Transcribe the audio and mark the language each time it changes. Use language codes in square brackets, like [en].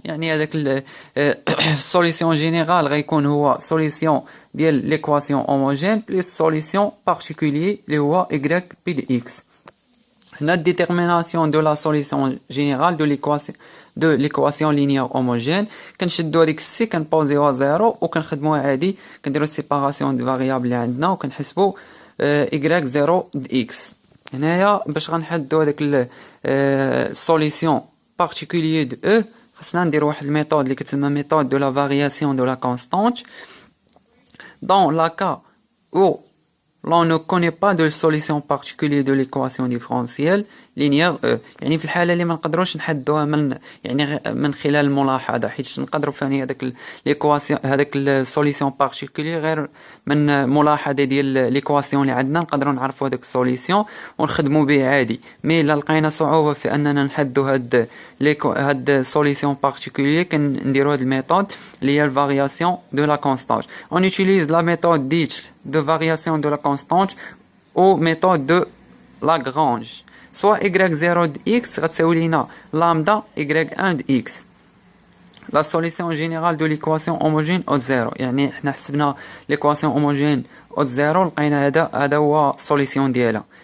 [ar] يعني هذاك [fr] solution générale [ar] غيكون هو [fr] solution ديال l'équation homogène plus solution particulier [ar] اللي هو [fr] Y P de X. La détermination de la solution générale de l'équation linéaire homogène. [ar] كنشدو هذيك السي كنبوزيوها 0 وكنخدموها عادي كنديرو séparation de variable اللي عندنا وكنحسبو y0 x. هنايا باش غنحددو هذاك السوليسيون بارتيكولير دو او خاصنا نديرو واحد الميثود اللي كتسمى ميثود دو لا فارياسيون دو لا كونستانت. [fr] Dans la cas où l'on ne connaît pas de solution particulière de l'équation différentielle linéaire E. [ar] يعني في الحاله اللي ما نقدروش نحددوها من خلال الملاحظه، حيت نقدروا فاني هذاك ليكواسيون هذاك السوليسيون بارتيكولير غير من ملاحظه ديال ليكواسيون اللي عندنا نقدروا نعرفوا هذاك السوليسيون ونخدموا به عادي. مي الا لقينا صعوبه في اننا نحددوا هاد السوليسيون بارتيكولير كنديروا هاد الميثود اللي هي الفارياسيون دو لا كونستانت. [fr] On utilise la méthode dite de variation de la constante ou méthode de Lagrange. Soit y0 de x [ar] غتساوي لنا [fr] lambda y1 de x. La solution générale de l'équation homogène au 0. [ar] يعني حنا حسبنا [fr] l'équation homogène au 0 [ar] لقينا هذا هو solution ديالها.